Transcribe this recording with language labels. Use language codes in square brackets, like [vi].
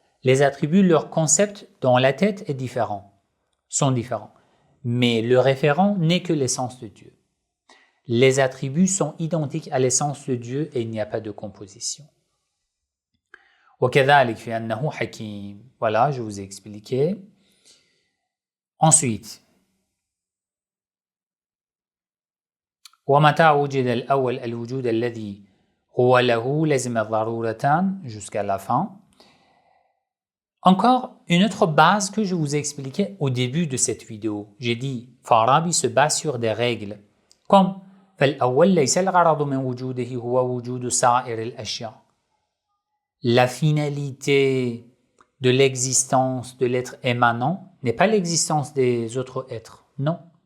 [fr] Les attributs, leur concept dans la tête est différent, sont différents. Mais le référent n'est que l'essence de Dieu. Les attributs sont identiques à l'essence de Dieu et il n'y a pas de composition. [ar] وَكَذَلِكَ فِأَنَّهُ حَكِيمٌ. [fr] Voilà, je vous ai expliqué. Ensuite, [ar] وَمَتَى وُجِدَ الْأَوَّلُ الْوُجُودَ الَّذِي هُوَ لَهُ لَزِمَ ضَرُورَةً [fr] jusqu'à la fin. Encore une autre base que je vous ai expliquée au début de cette vidéo. J'ai dit, Farabi se base sur des règles, comme [ar] فَالْأَوَّلُ لَيْسَ الْغَرَضُ مِنْ وُجُودِهِ هُوَ وُجُودُ سَائِرِ الْأَشْيَاءِ. [fr] La finalité de l'existence de l'être émanant n'est pas l'existence des autres êtres, non.